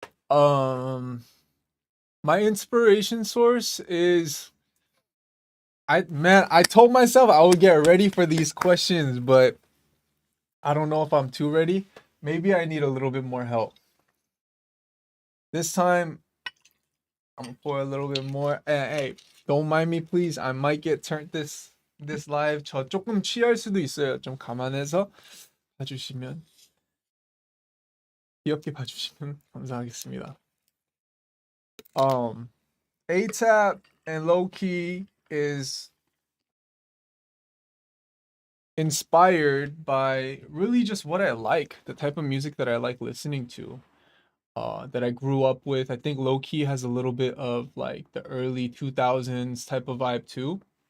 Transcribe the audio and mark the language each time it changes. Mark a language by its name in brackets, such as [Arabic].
[English] Um, my inspiration source is I told myself I would get ready for these questions, but I don't know if I'm too ready. Maybe I need a little bit more help. This time I'm gonna pour a little bit more. Hey, don't mind me, please. I might get turned this live. [Korean] 저 조금 취할 수도 있어요. 좀 감안해서 봐주시면 귀엽게 봐주시면 감사하겠습니다. [English] A-Tap and Lowkey is inspired by really just what I like, the type of music that I like listening to. That I grew up with. I think Lowkey has a little bit of like the early 2000s type of vibe too.